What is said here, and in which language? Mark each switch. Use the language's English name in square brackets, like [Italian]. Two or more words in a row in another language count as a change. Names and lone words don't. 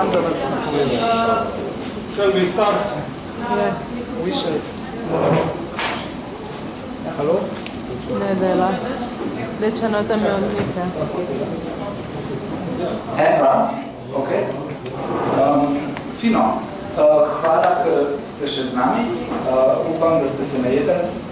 [Slovenian] sem povedal. [English] Shall we start? Ne, we should. [Slovenian] Halo? Ne dela. Deče na zemljonike. Ok. Fino. Hvala, ker ste še z nami. Upam, da ste se najedli.